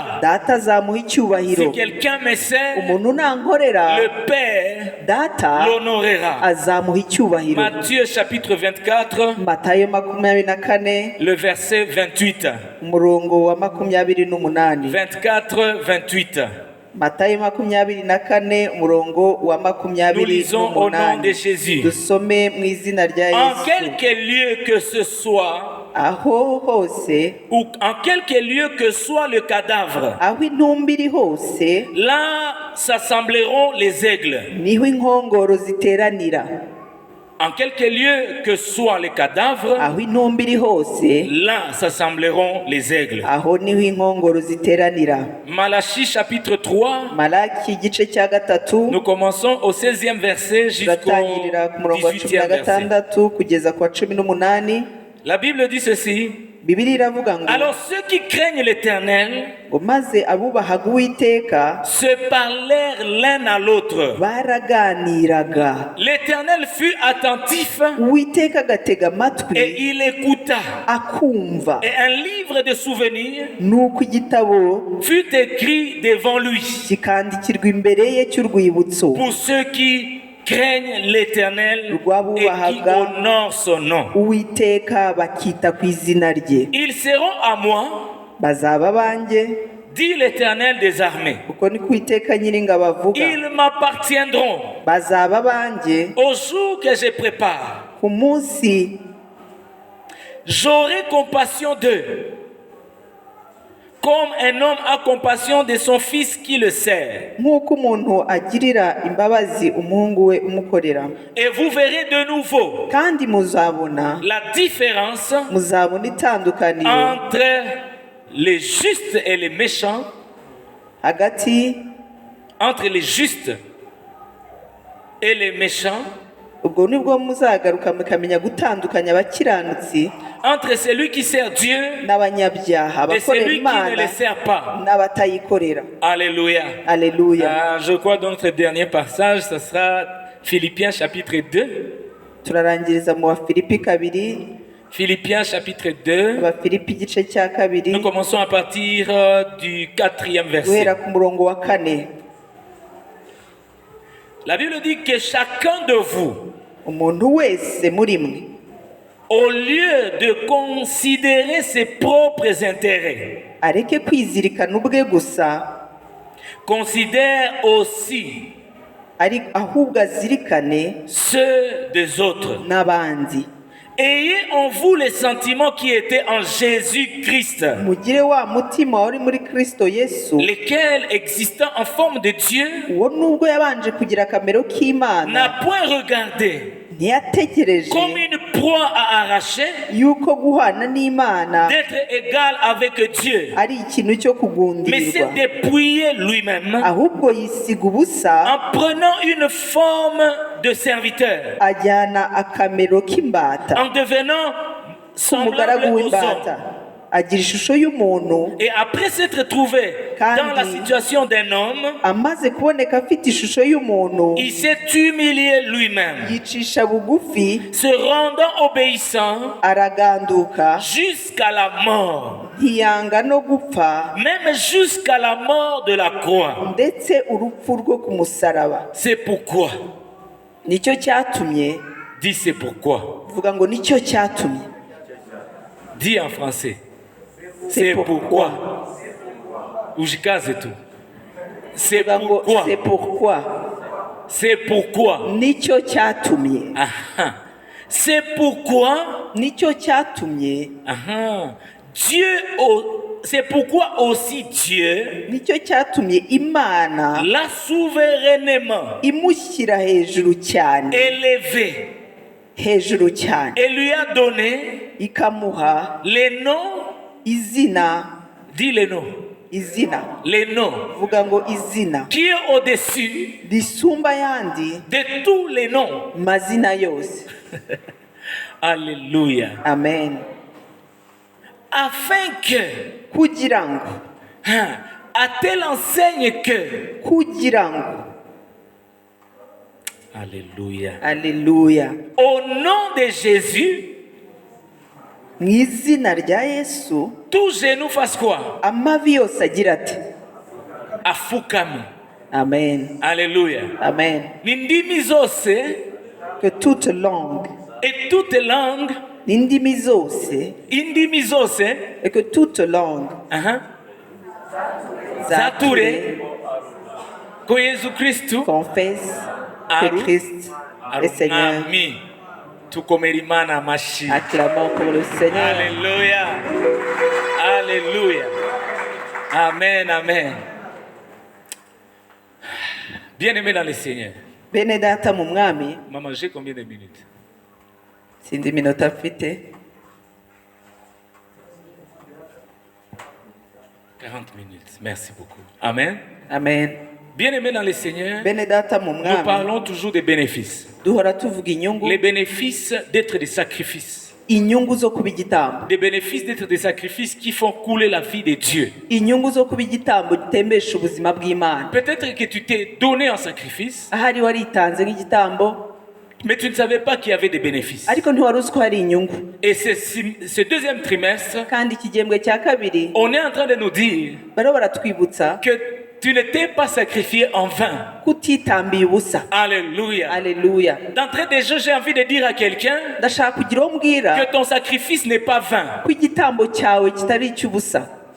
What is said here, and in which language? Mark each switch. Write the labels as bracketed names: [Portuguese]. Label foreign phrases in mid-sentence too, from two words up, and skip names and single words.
[Kinyarwanda] data azamuha [French] Si [Kinyarwanda] icyubahiro. [French] quelqu'un me sert, [Kinyarwanda] Umuntu nankorera [French] le Père [Kinyarwanda] data [French] l'honorera. [Kinyarwanda] azamuha icyubahiro. [French] Matthieu chapitre 24, [Kinyarwanda] Matayo 24 [French] le verset 28. [Kinyarwanda] umurongo wa 28. 24, 28. Matayo 24 umurongo wa [French] Nous lisons au nom de 28. Jésus. [Kinyarwanda] Dusome mu izina rya [French] En [Kinyarwanda] Yesu. [French] quelque lieu que ce soit, [Kinyarwanda] Aho hose, [French] ou en quelque lieu que soit le cadavre, [Kinyarwanda] aho intumbi iri hose, [French] là s'assembleront les aigles. [Kinyarwanda] niho inkongoro ziteranira. [French] En quelque lieu que soit le cadavre, [Kinyarwanda] Aho intumbi iri hose, [French] là s'assembleront les aigles. [Kinyarwanda] aho niho inkongoro ziteranira. [French] Malachie chapitre 3, [Kinyarwanda] Malaki igice cya gatatu, [French] nous commençons au 16e verset jusqu'au [Kinyarwanda] turatangirira ku murongo wa [French] 18e verset. [Kinyarwanda] 16 kugeza ku wa 18. [French] La Bible dit ceci, [Kinyarwanda] Bibiliya iravuga ngo [French] alors ceux qui craignent l'Éternel [Kinyarwanda] ngo maze abubahaga Uwiteka [French] se parlèrent l'un à l'autre. [Kinyarwanda] baraganiraga, [French] L'Éternel fut attentif [Kinyarwanda] Uwiteka agatega amatwi [French] et il écouta. [Kinyarwanda] akumva, [French] Et un livre de souvenirs [Kinyarwanda] nuko igitabo [French] fut écrit devant lui [Kinyarwanda] kikandikirwa imbere ye cy'urwibutso [French] pour ceux qui craignent l'Éternel et qui [Kinyarwanda] rw'abubahaga [French] honorent son nom. [Kinyarwanda] Uwiteka bakita ku izina rye. [French] Ils seront à moi, [Kinyarwanda] Bazaba banjye, [French] dit l'Éternel des armées. [Kinyarwanda] kuko ni ku Uwiteka Nyiringabo avuga. [French] Ils m'appartiendront [Kinyarwanda] Bazaba banjye [French] au jour que je prépare. [Kinyarwanda] ku munsi [French] J'aurai compassion d'eux, comme un homme a compassion de son fils qui le sert. [Kinyarwanda] nk'uko umuntu agirira imbabazi umuhungu we umukorera. [French] Et vous verrez de nouveau [Kinyarwanda] Kandi muzabona muzabona itandukaniro [French] entre les justes et les méchants, [Kinyarwanda] hagati [French] entre les justes et les méchants, [Kinyarwanda] ubwo nibwo muzagaruka mukamenya gutandukanya abakiranutsi [French] entre celui qui sert Dieu [Kinyarwanda] n'abanyabyaha, [French] et [Kinyarwanda] abakorera [French] celui qui ne [Kinyarwanda] Imana [French] le sert pas. [Kinyarwanda] n'abatayikorera. [French] Alléluia. [Kinyarwanda] Aleluya. [French] Je crois donc notre dernier passage, ce sera Philippiens chapitre 2. [Kinyarwanda] Turarangiriza mu Bafilipi 2. [French] Philippiens chapitre 2. [Kinyarwanda] Abafilipi igice cya 2 [French] Nous commençons à partir du 4e verset. [Kinyarwanda] guhera ku murongo wa 4. [French] La Bible dit que chacun de vous, [Kinyarwanda] Umuntu wese muri mwe, [French] au lieu de considérer ses propres intérêts, [Kinyarwanda] areke kwizirikana ubwe gusa, [French] considère aussi [Kinyarwanda] ahubwo azirikane [French] ceux des autres. [Kinyarwanda] n'abandi. [French] Ayez en vous les sentiments qui étaient en Jésus-Christ, [Kinyarwanda] Mugire wa mutima wari muri Kristo Yesu, [French] lesquels, existant en forme de Dieu, [Kinyarwanda] uwo nubwo yabanje kugira akamero k'Imana, [French] n'a point regardé [Kinyarwanda] ntiyategereje [French] comme une proie à arracher [Kinyarwanda] yuko guhana n'Imana [French] d'être égal avec Dieu, [Kinyarwanda] ari ikintu cyo [French] mais s'est [Kinyarwanda] kugundirirwa, [French] dépouillé lui-même [Kinyarwanda] ahubwo yisiga ubusa, [French] en prenant une forme de serviteur, [Kinyarwanda] ajyana akamero k'imbata, [French] en devenant [Kinyarwanda] umugaragu [French] semblable aux [Kinyarwanda] w'imbata, [French] hommes. [Kinyarwanda] agira ishusho y'umuntu. [French] Et après s'être trouvé dans la situation d'un homme, [Kinyarwanda] amaze kuboneka afite ishusho y'umuntu, [French] il s'est humilié lui-même, [Kinyarwanda] yicisha bugufi, [French] se rendant obéissant [Kinyarwanda] araganduka [French] jusqu'à la mort, [Kinyarwanda] ntiyanga no gupfa, [French] même jusqu'à la mort de la croix. [Kinyarwanda] ndetse urupfu rwo ku musaraba. [French] C'est pourquoi, [Kinyarwanda] nicyo cyatumye, [French] dis c'est pourquoi, [Kinyarwanda] vuga ngo nicyo cyatumye, [French] dis en français, c'est pourquoi, ujikaze tout, c'est [Kinyarwanda] vuga ngo [French] pourquoi, c'est pourquoi, c'est pourquoi, [Kinyarwanda] nicyo cyatumye, [French] aha, c'est pourquoi, [Kinyarwanda] nicyo cyatumye, [French] aha, c'est pourquoi aussi Dieu [Kinyarwanda] nicyo cyatumye Imana [French] l'a souverainement [Kinyarwanda] imushyira hejuru cyane, [French] élevé [Kinyarwanda] hejuru cyane, [French] et lui a donné [Kinyarwanda] ikamuha [French] les noms, [Kinyarwanda] izina, [French] dis les noms, [Kinyarwanda] izina, [French] les noms [Kinyarwanda] vuga ngo izina [French] qui est au-dessus [Kinyarwanda] risumba yandi [French] de tous les noms. [Kinyarwanda] mazina yose. [French] Alléluia. [Kinyarwanda] Amen. [French] Afin que, [Kinyarwanda] kugira ngo, [French] à telle enseigne que, [Kinyarwanda] kugira ngo, [French] Alléluia. Alléluia, Au nom de Jésus, [Kinyarwanda] mu izina rya Yesu [French] tout genou fasse quoi? [Kinyarwanda] amavi yose agira ati Afukame. amen. [French] Alléluia. [Kinyarwanda] Amen. N'indimi zose [French] Que toute langue, et toute langue, [Kinyarwanda] n'indimi zose, indimi zose, [French] et que toute langue [Kinyarwanda] zature ko Yesu Kristu [French] confesse que Aru- Christ est Seigneur. [Kinyarwanda] Ami. Tukomera Imana amashi. [French] Acclamons pour le Seigneur. Alléluia. Alléluia. Amen, amen. Bien-aimé dans le Seigneur. [Kinyarwanda] Bene data mu mwami, [French] Maman, j'ai combien de minutes? [Kinyarwanda] sindi minota mfite, [French] 40 minutes. Merci beaucoup. Amen. [Kinyarwanda] amen. [French] Bien-aimé dans le Seigneur, [Kinyarwanda] Bene data mu [French] nous [Kinyarwanda] mwami, [French] parlons toujours des bénéfices. [Kinyarwanda] duhora tuvuga inyungu, [French] Les bénéfices d'être des sacrifices. [Kinyarwanda] inyungu zo kuba igitambo, [French] Des bénéfices d'être des sacrifices qui font couler la vie de Dieu. [Kinyarwanda] inyungu zo kuba igitambo gitembesha ubuzima bw'Imana. [French] Peut-être que tu t'es donné en sacrifice, [Kinyarwanda] Ahari waritanze nk'igitambo, [French] mais tu ne savais pas qu'il y avait des bénéfices. [Kinyarwanda] ariko ntiwari uzi ko hari inyungu. [French] Et ce deuxième trimestre, [Kinyarwanda] Kandi iki gihembwe cya kabiri [French] on est en train de nous dire [Kinyarwanda] bariho baratwibutsa [French] que tu ne t'es pas sacrifié en vain. [Kinyarwanda] kutitambiye ubusa. [French] Alléluia. Alléluia. D'entrée des jeux, j'ai envie de dire à quelqu'un [Kinyarwanda] Ndashaka kugira uwo mbwira [French] que ton sacrifice n'est pas vain. [Kinyarwanda] ko igitambo cyawe kitari icy'ubusa.